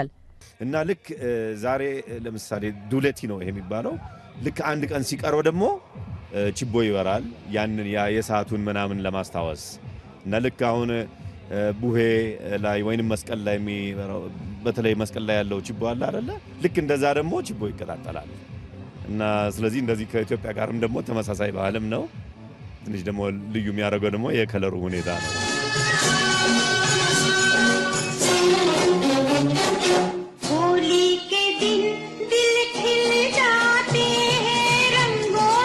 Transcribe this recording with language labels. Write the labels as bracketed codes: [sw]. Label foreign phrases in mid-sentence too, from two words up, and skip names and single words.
[am] እና ልክ ዛሬ ለምሳሌ ዱለቲ ነው ይሄ የሚባለው ልክ አንድ ቀን ሲቀረው ደግሞ ችቦ ይበራል ያንን የሰዓቱን ምናምን ለማስታወስ እና ልክ አሁን ቡሄ ላይ ወይንም መስቀል ላይ የሚበራው በተለይ መስቀል ላይ ያለው ችቦ አለ አይደለ ልክ እንደዛ ደግሞ ችቦ ይቀጣጣላል እና ስለዚህ እንደዚህ ከኢትዮጵያ ጋርም ደግሞ ተመሳሳይ ባህልም ነው ትንሽ ደግሞ ልዩ የሚያደርገው ደግሞ የከለሩ ሁኔታ ነው [hi] होली के दिन दिल खिल जाते हैं रंग